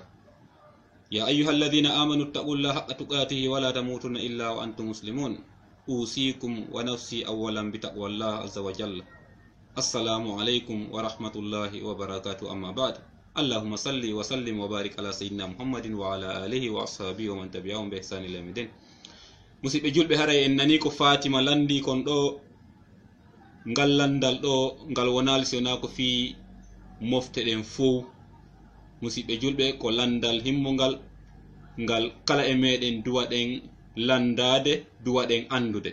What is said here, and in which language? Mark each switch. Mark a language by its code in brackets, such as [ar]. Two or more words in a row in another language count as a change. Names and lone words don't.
[ar] يا أيها الذين آمنوا اتقوا الله حق تقاته ولا تموتن إلا وأنتم مسلمون أوصيكم ونفسي أولا بتقوى الله عز وجل. السلام عليكم ورحمة الله وبركاته. أما بعد اللهم صل وسلم وبارك على سيدنا محمد وعلى آله وأصحابه ومن تبعهم بإحسان إلى يوم الدين. [ff] musidɓe julɓe haray en nani ko Fatima landi kon ɗo ngal landal ɗo ngal wonali sona ko fi mofte ɗen fow musidɓe julɓe ko landal himmongal ngal kala e meɗen duwaɗen landade duwaɗen andude.